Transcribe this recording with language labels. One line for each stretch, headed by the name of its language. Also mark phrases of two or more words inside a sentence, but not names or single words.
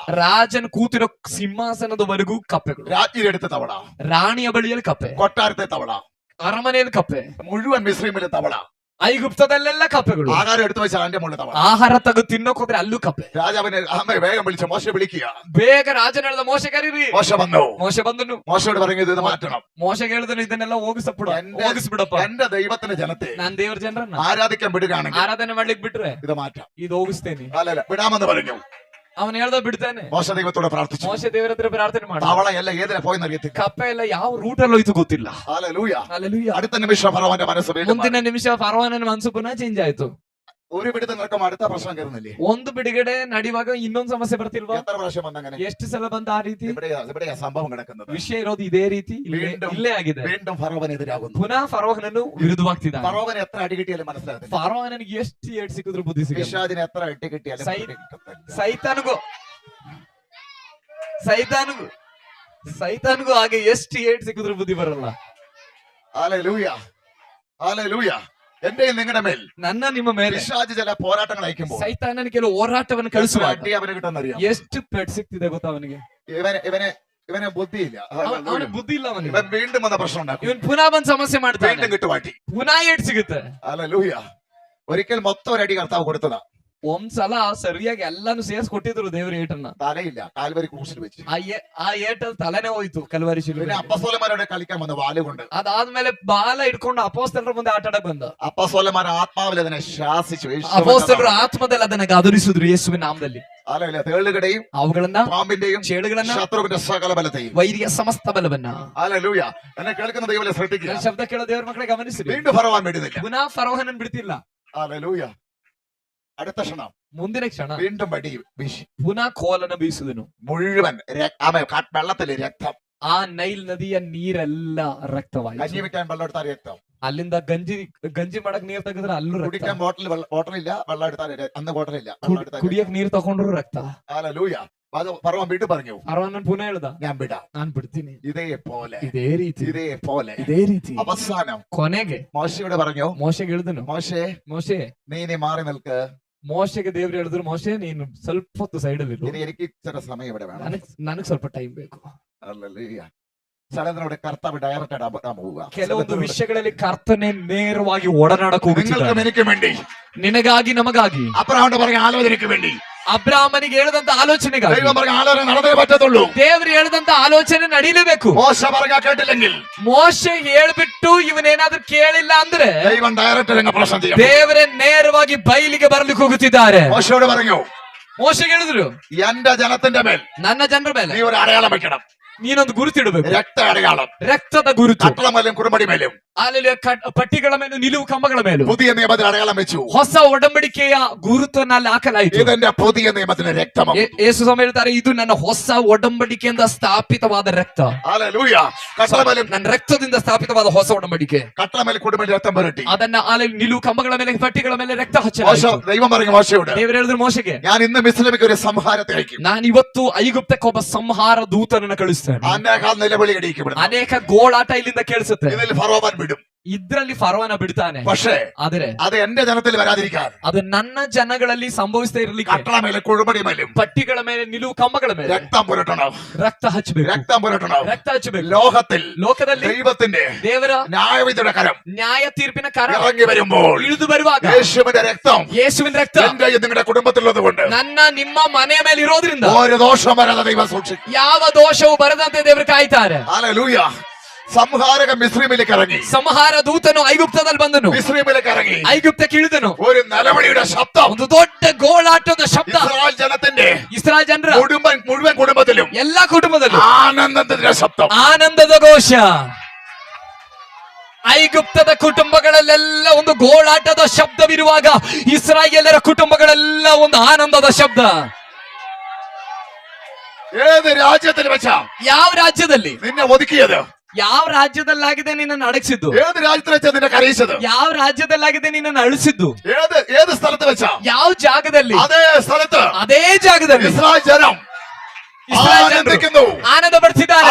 Kannada: ರಾಜನ್ ಕೂತಿರೋ ಸಿಂಹಾಸನದವರೆಗೂ ಕಪ್ಪೆಗಳು.
Malayalam: രാജ്ഞിയുടെ അടുത്ത് തവള,
Kannada: ರಾಣಿಯ ಬಳಿಯಲ್ಲಿ ಕಪ್ಪೆ,
Malayalam: കൊട്ടാരത്തെ തവള,
Kannada: ಅರಮನೆಯಲ್ಲಿ ಕಪ್ಪೆ,
Malayalam: മുഴുവൻ മിസ്രൈമിലെ തവള,
Kannada: ಐಗುಪ್ತದಲ್ಲೆಲ್ಲ ಕಪ್ಪೆಗಳು.
Malayalam: ആഹാരം എടുത്തു വെച്ചാൽ അതിന്റെ മുകളിൽ തവള.
Kannada: ಆಹಾರ ತೆಗೆದು ತಿನ್ನೋಕ್ ಹೋದ್ರೆ ಅಲ್ಲೂ ಕಪ್ಪೆ.
Malayalam: രാജാവിനെ വേഗം വിളിച്ച മോശെ വിളിക്കുക.
Kannada: ಬೇಗ ರಾಜನ ಹೇಳ್ದ, ಮೋಶೆ ಕರೀರಿ.
Malayalam: മോശ വന്നു.
Kannada: ಮೋಶೆ ಬಂದನು.
Malayalam: മോശയോട് പറഞ്ഞു, ഇത് മാറ്റണം.
Kannada: ಮೋಶೆಗೆ ಹೇಳಿದನು, ಇದನ್ನೆಲ್ಲ ಹೋಗಿಸ್ಬಿಡಪ್ಪ.
Malayalam: എന്റെ ദൈവത്തിന്റെ ജനത്തെ
Kannada: ನಾನ್ ದೇವರ ಜನರನ್ನ
Malayalam: ആരാധിക്കാൻ വിടുകയാണെങ്കിൽ
Kannada: ಆರಾಧನೆ ಮಾಡ್ಲಿಕ್ಕೆ ಬಿಟ್ರೆ
Malayalam: ഇത് മാറ്റാം.
Kannada: ಇದು ಹೋಗಿಸ್ತೇನೆ.
Malayalam: അല്ലല്ല, വിടാമെന്ന് പറഞ്ഞു.
Kannada: ಅವನು ಹೇಳ್ದ, ಬಿಡ್ತಾನೆ.
Malayalam: മോശ ദൈവത്തോട് പ്രാർത്ഥിച്ചു.
Kannada: ಮೋಶೆ ದೇವರ ಹತ್ರ ಪ್ರಾರ್ಥನೆ ಮಾಡ.
Malayalam: തവള എല്ലാം ഏതിനെ പോയെന്ന് അറിയത്തില്ല.
Kannada: ಕಪ್ಪೆ ಎಲ್ಲ ಯಾವ ರೂಟ್ ಅಲ್ಲಿ ಹೋಯ್ತು ಗೊತ್ತಿಲ್ಲ.
Malayalam: ഹല്ലേലൂയ.
Kannada: ಹಲ್ಲೆಲೂಯಾ.
Malayalam: അടുത്ത നിമിഷം ഫറവോന്റെ മനസ്സ് വീണ്ടും മാറി.
Kannada: ಮುಂದಿನ ನಿಮಿಷ ಫರೋಹನ ಮನಸ್ಸು ಪುನಃ ಚೇಂಜ್ ಆಯ್ತು.
Malayalam: ഒരു പിടുത്തം നടക്കുമ്പോൾ അടുത്ത പ്രശ്നം കയറുന്നില്ലേ?
Kannada: ಒಂದು ಬಿಡುಗಡೆ ನಡೆಯುವಾಗ ಇನ್ನೊಂದು ಸಮಸ್ಯೆ ಬರ್ತಿಲ್ವಾ?
Malayalam: എത്ര പ്രാവശ്യം വന്നങ്ങനെ?
Kannada: ಎಷ್ಟು ಸಲ ಬಂದ ಆ ರೀತಿ?
Malayalam: ഇവിടെയാ സംഭവം കിടക്കുന്നത്.
Kannada: ವಿಷಯ ಇರೋದು ಇದೇ ರೀತಿ ಇಲ್ಲೇ ಆಗಿದೆ.
Malayalam: വീണ്ടും ഫറവോനെതിരാകുന്നു.
Kannada: ಪುನಃ ಫರೋಹನನ್ನು ವಿರುದ್ಧವಾಗ್ತಿದ್ದಾನೆ.
Malayalam: ഫറവോന് എത്ര അടി കിട്ടിയാലും മനസ്സിലാകുന്നില്ല.
Kannada: ಫರೋಹನಿಗೆ ಎಷ್ಟು ಏಟ್ ಸಿಕ್ಕಿದ್ರು ಬುದ್ಧಿ ಸಿಗಲ್ಲ.
Malayalam: പിശാചിന് എത്ര അടി കിട്ടിയാലും
Kannada: ಸೈತಾನಿಗೂ ಹಾಗೆ ಎಷ್ಟು ಏಟ್ ಸಿಕ್ಕಿದ್ರು ಬುದ್ಧಿ ಬರಲ್ಲ.
Malayalam: ഹല്ലേലൂയ. ഹല്ലേലൂയ. എന്റെയും നിങ്ങളുടെ മേൽ,
Kannada: ನನ್ನ ನಿಮ್ಮ ಮೇಲೆ
Malayalam: പിശാച് ചില പോരാട്ടങ്ങൾ അയക്കുമ്പോൾ
Kannada: ಸೈತಾನನ ಕೆಲವು ಹೋರಾಟವನ್ನು ಕಳಿಸುವ
Malayalam: അടി അവന് കിട്ടുന്നറിയാം.
Kannada: ಎಷ್ಟು ಪೆಟ್ ಸಿಕ್ತಿದೆ ಗೊತ್ತಾ ಅವನಿಗೆ?
Malayalam: ഇവന് ബുദ്ധിയില്ല.
Kannada: ಅವನಿಗೆ ಬುದ್ಧಿ ಇಲ್ಲ. ಅವನಿಗೆ
Malayalam: ഇവൻ വീണ്ടും വന്ന പ്രശ്നം ഉണ്ടാക്കും.
Kannada: ಇವನ್ ಪುನಃ ಬಂದ್ ಸಮಸ್ಯೆ ಮಾಡ್ತಾನೆ.
Malayalam: വീണ്ടും കിട്ടും അടി.
Kannada: ಪುನಃ ಏಟ್ ಸಿಗುತ್ತೆ.
Malayalam: ഹല്ലേലൂയ. ഒരിക്കൽ മൊത്തം ഒരു അടി കർത്താവ് കൊടുത്തതാ.
Kannada: ಒಂದ್ಸಲ ಸರಿಯಾಗಿ ಎಲ್ಲಾನು ಸೇರ್ಸ್ ಕೊಟ್ಟಿದ್ರು ದೇವ್ರ ಏಟನ್ನ.
Malayalam: തലയില്ല, കാൽവരി ക്രൂശിൽ വെച്ച്.
Kannada: ಆ ಏಟಲ್ ತಲೆನೇ ಹೋಯ್ತು ಕಲ್ವಾರಿ ಶಿಲುಬೆ.
Malayalam: പിന്നെ അപ്പസ്തോലന്മാരോട് കളിക്കാൻ വന്ന വാലുകൊണ്ട്.
Kannada: ಅದಾದ್ಮೇಲೆ ಬಾಲ ಇಟ್ಕೊಂಡು ಅಪೋಸ್ತಲರ ಮುಂದೆ ಆಟ ಆಡಕ್ ಬಂದ.
Malayalam: അപ്പസ്തോലന്മാർ ആത്മാവിൽ അതിനെ ശാസിച്ചു.
Kannada: ಅಪೋಸ್ತಲರು ಆತ್ಮದಲ್ಲಿ ಅದನ್ನ ಗದರಿಸಿದ್ರು ಯೇಸುವಿನ ನಾಮದಲ್ಲಿ.
Malayalam: അല്ലല്ല, തേളുകളുടെയും
Kannada: ಅವುಗಳನ್ನ,
Malayalam: പാമ്പിന്റെയും
Kannada: ಚೇಳುಗಳನ್ನ,
Malayalam: ശത്രുവിന്റെ സകല ബലത്തെയും,
Kannada: ವೈರಿಯ ಸಮಸ್ತ ಬಲವನ್ನ.
Malayalam: ഹല്ലേലൂയ. എന്നെ കേൾക്കുന്ന ദൈവമേ ശ്രദ്ധിക്കുക.
Kannada: ಶಬ್ದ ಕೇಳೋ ದೇವ್ರ ಮಕ್ಕಳೇ ಗಮನಿಸಿರಿ.
Malayalam: വീണ്ടും ഫറവോൻ വിടുന്നില്ല.
Kannada: ಪುನಃ ಫರೋಹನನ್ ಬಿಡ್ತಿಲ್ಲ.
Malayalam: ഹല്ലേലൂയ. അടുത്ത ക്ഷണം,
Kannada: ಮುಂದಿನ ಕ್ಷಣ
Malayalam: വീണ്ടും വടി വീശി
Kannada: ಪುನಃ ಕೋಲನ ಬೀಸಿದನು.
Malayalam: മുഴുവൻ വെള്ളത്തില് രക്തം.
Kannada: ಆ ನೈಲ್ ನದಿಯ ನೀರೆಲ್ಲ ರಕ್ತವಾಯಿತು.
Malayalam: കഞ്ഞി വെക്കാൻ വെള്ളം എടുത്താൽ രക്തം.
Kannada: ಅಲ್ಲಿಂದ ಗಂಜಿ ಮಾಡಕ್ ನೀರ್ ತೆಗೆದ್ರೆ ಅಲ್ಲೂ ರಕ್ತ.
Malayalam: കുടിക്കാൻ ബോട്ടലില്ല, വെള്ളം എടുത്താൽ അന്ന് ബോട്ടലില്ല.
Kannada: ಕುಡಿಯಕ್ ನೀರ್ ತಗೊಂಡ್ರು ರಕ್ತ.
Malayalam: ഹല്ലേലൂയ. ഫറവോൻ വീണ്ടും പറഞ്ഞു,
Kannada: ಫರೋಹನನ್ ಪುನಃ ಹೇಳ್ದ,
Malayalam: ഞാൻ വിടാം.
Kannada: ನಾನ್ ಬಿಡ್ತೀನಿ.
Malayalam: ഇതേപോലെ
Kannada: ಇದೇ ರೀತಿ
Malayalam: അവസാനം
Kannada: ಕೊನೆಗೆ
Malayalam: മോശയോട് പറഞ്ഞു,
Kannada: ಮೋಶೆಗೆ ಹೇಳಿದನು, ಮೋಶೆ
Malayalam: നീ മാറി നിൽക്ക്.
Kannada: ಮೋಶೆಗೆ ದೇವ್ರು ಹೇಳಿದ್ರು, ಮೋಶೆ ನೀನು ಸ್ವಲ್ಪ ಹೊತ್ತು ಸೈಡ್ ಅಲ್ಲಿ ಇರು.
Malayalam: എനിക്ക് ഇച്ചിരി സമയം ഇവിടെ വേണം.
Kannada: ನನಗ್ ಸ್ವಲ್ಪ ಟೈಮ್ ಬೇಕು.
Malayalam: ഹല്ലേലൂയ. ചിലതിനോട് കർത്താവ് ഡയറക്റ്റ് ഇടാൻ പോവുക.
Kannada: ಕೆಲವೊಂದು ವಿಷಯಗಳಲ್ಲಿ ಕರ್ತನೆ ನೇರವಾಗಿ ಒಡನಾಡಕ್
Malayalam: നിങ്ങൾക്കും
Kannada: ಹೋಗುತ್ತಿದ್ದಾನೆ.
Malayalam: എനിക്കും വേണ്ടി,
Kannada: ನಿನಗಾಗಿ ನಮಗಾಗಿ.
Malayalam: അബ്രഹാമിന്റെ പറഞ്ഞ ആലോചനയ്ക്ക് വേണ്ടി,
Kannada: ಅಬ್ರಾಹ್ಮನಿಗೆ ಹೇಳಿದಂತ ಆಲೋಚನೆಗಾಗಿ
Malayalam: ദൈവം പറഞ്ഞ ആലോചന നടന്നേ പറ്റത്തുള്ളൂ.
Kannada: ದೇವ್ರು ಹೇಳಿದಂತ ಆಲೋಚನೆ ನಡೀಲೇಬೇಕು.
Malayalam: മോശ പറഞ്ഞ കേട്ടില്ലെങ്കിൽ,
Kannada: ಮೋಶೆ ಹೇಳ್ಬಿಟ್ಟು ಇವನೇನಾದ್ರೂ ಕೇಳಿಲ್ಲ ಅಂದ್ರೆ
Malayalam: ദൈവം ഡയറക്റ്റ് രംഗ പ്രശ്നം ചെയ്യും.
Kannada: ದೇವರೇ ನೇರವಾಗಿ ಬಯಲಿಗೆ ಬರ್ಲಿಕ್ಕೆ ಹೋಗುತ್ತಿದ್ದಾರೆ.
Malayalam: മോശയോട് പറഞ്ഞു,
Kannada: ಮೋಶೆಗೆ ಹೇಳಿದ್ರು,
Malayalam: എന്റെ ജനത്തിന്റെ മേൽ
Kannada: ನನ್ನ ಜನರ ಮೇಲೆ
Malayalam: നീ ഒരു അടയാളം വെക്കണം.
Kannada: ನೀನೊಂದು ಗುರುತಿಡಬೇಕು.
Malayalam: രക്ത അടയാളം.
Kannada: ರಕ್ತದ ಗುರುತು.
Malayalam: കട്ടള മേലും കുറുമടി മേലും,
Kannada: ಅಲ್ಲಿ ಪಟ್ಟಿಗಳ ಮೇಲೂ ನಿಲುವು ಕಂಬಗಳ ಮೇಲೂ
Malayalam: പുതിയ നിയമത്തിൽ അടയാളം വെച്ചു.
Kannada: ಹೊಸ ಒಡಂಬಡಿಕೆಯ ಗುರುತನ್ನ ಅಲ್ಲಿ ಹಾಕಲಾಯಿತು.
Malayalam: ഇതെന്റെ പുതിയ നിയമത്തിന്റെ രക്തം.
Kannada: ಯೇಸು ಸ್ವಾಮಿ ಹೇಳ್ತಾರೆ, ಇದು ನನ್ನ ಹೊಸ ಒಡಂಬಡಿಕೆಯಿಂದ ಸ್ಥಾಪಿತವಾದ ರಕ್ತ.
Malayalam: ഹല്ലേലൂയ. കട്ടള മേലും,
Kannada: ನನ್ನ ರಕ್ತದಿಂದ ಸ್ಥಾಪಿತವಾದ ಹೊಸ ಒಡಂಬಡಿಕೆ.
Malayalam: കട്ടള മേലും കുറുമടി രക്തം പുരട്ടി.
Kannada: ಅದನ್ನ ಅಲ್ಲಿ ನಿಲುವು ಕಂಬಗಳ ಮೇಲೆ ಪಟ್ಟಿಗಳ ಮೇಲೆ ರಕ್ತ
Malayalam: മോശ,
Kannada: ಹಚ್ಚಲಾಯಿತು.
Malayalam: ദൈവം പറഞ്ഞു മോശയോട്,
Kannada: ದೇವರು ಹೇಳಿದ್ರು ಮೋಶೆಗೆ,
Malayalam: ഞാൻ ഇന്ന് മിസ്രൈമിലേക്ക് ഒരു സംഹാരത്തെ അയക്കും.
Kannada: ನಾನು ಇವತ್ತು ಐಗುಪ್ತಕ್ಕೊಬ್ಬ ಸಂಹಾರ ದೂತನನ್ನ ಕಳಿಸ್ತೇನೆ.
Malayalam: അനേകം നിലവിളി ഇടിക്കപ്പെടും.
Kannada: ಅನೇಕ ಗೋಳಾಟ ಇಲ್ಲಿಂದ ಕೇಳಿಸುತ್ತೆ.
Malayalam: ഇതിൽ ഫറവോൻ വിടും.
Kannada: ಇದ್ರಲ್ಲಿ ಫರೋಹನ ಬಿಡ್ತಾನೆ.
Malayalam: പക്ഷേ
Kannada: ಆದ್ರೆ
Malayalam: അത് എന്റെ ജനത്തിൽ വരാതിരിക്കാൻ,
Kannada: ಅದು ನನ್ನ ಜನಗಳಲ್ಲಿ ಸಂಭವಿಸದೇ ಇರ್ಲಿಕ್ಕೆ
Malayalam: കട്ടള മേലും കുറുമടി മേലും
Kannada: ಪಟ್ಟಿಗಳ ಮೇಲೆ ನಿಲುವು ಕಂಬಗಳ ಮೇಲೆ
Malayalam: രക്തം പുരട്ടണം.
Kannada: ರಕ್ತ ಹಚ್ಚಬೇಕು.
Malayalam: രക്തം പുരട്ടണം.
Kannada: ರಕ್ತ ಹಚ್ಚಬೇಕು.
Malayalam: ലോകത്തിൽ ദൈവത്തിന്റെ
Kannada: ದೇವರ
Malayalam: ന്യായവിധിയുടെ കരം
Kannada: ನ್ಯಾಯ ತೀರ್ಪಿನ ಕರ
Malayalam: ഇറങ്ങി വരുമ്പോൾ
Kannada: ಇಳಿದು ಬರುವಾಗ
Malayalam: യേശുവിന്റെ രക്തം
Kannada: ಯೇಸುವಿನ ರಕ್ತ
Malayalam: എന്റെ നിങ്ങളുടെ കുടുംബത്തിലുള്ളത് കൊണ്ട്
Kannada: ನನ್ನ ನಿಮ್ಮ ಮನೆಯ ಮೇಲೆ ಇರೋದ್ರಿಂದ
Malayalam: ഒരു ദോഷം വരാതെ ദൈവം സൂക്ഷിക്കും.
Kannada: ಯಾವ ದೋಷವು ಬರದಂತೆ ದೇವರು ಕಾಯ್ತಾರೆ.
Malayalam: ഹല്ലേലൂയ. സംഹാരക മിസ്രൈമിലേക്ക് ഇറങ്ങി.
Kannada: ಸಂಹಾರ ದೂತನು ಐಗುಪ್ತದಲ್ಲಿ ಬಂದನು.
Malayalam: മിസ്രൈമിലേക്ക് ഇറങ്ങി.
Kannada: ಐಗುಪ್ತಕ್ಕೆ ಇಳಿದನು.
Malayalam: ഒരു നിലവിളിയുടെ ശബ്ദം,
Kannada: ಒಂದು ದೊಡ್ಡ ಗೋಳಾಟದ ಶಬ್ದ
Malayalam: ഇസ്രായേൽ ജനത്തിന്റെ
Kannada: ಇಸ್ರಾಯೇಲ್ ಜನರ
Malayalam: മുഴുവൻ കുടുംബത്തിലും
Kannada: ಎಲ್ಲಾ ಕುಟುಂಬದಲ್ಲೂ
Malayalam: ആനന്ദത്തിന്റെ ശബ്ദം,
Kannada: ಆನಂದದ ಘೋಷ. ಐಗುಪ್ತದ ಕುಟುಂಬಗಳಲ್ಲೆಲ್ಲ ಒಂದು ಗೋಳಾಟದ ಶಬ್ದವಿರುವಾಗ ಇಸ್ರಾಯೇಲರ ಕುಟುಂಬಗಳೆಲ್ಲ ಒಂದು ಆನಂದದ ಶಬ್ದ.
Malayalam: ഏത് രാജ്യത്തിൽ വെച്ചാ
Kannada: ಯಾವ ರಾಜ್ಯದಲ್ಲಿ
Malayalam: നിന്നെ ഒതുക്കിയത്?
Kannada: ಯಾವ ರಾಜ್ಯದಲ್ಲಾಗಿದೆ ನಿನ್ನನ್ನು ಅಡಗಿಸಿದ್ದು?
Malayalam: ഏത് രാജ്യത്തിൽ വെച്ചാ നിന്നെ കരയിച്ചത്?
Kannada: ಯಾವ ರಾಜ್ಯದಲ್ಲಾಗಿದೆ ನಿನ್ನನ್ನು ಅಳಿಸಿದ್ದು?
Malayalam: ഏത് സ്ഥലത്ത് വെച്ചാ?
Kannada: ಯಾವ ಜಾಗದಲ್ಲಿ?
Malayalam: അതേ സ്ഥലത്ത്
Kannada: ಅದೇ ಜಾಗದಲ್ಲಿ
Malayalam: ഇസ്രായേൽ ജനം
Kannada: ಇಸ್ರಾಯೇಲ್ ಜನರು
Malayalam: ആനന്ദിക്കുന്നു.
Kannada: ಆನಂದ ಪಡಿಸಿದ್ದಾರೆ.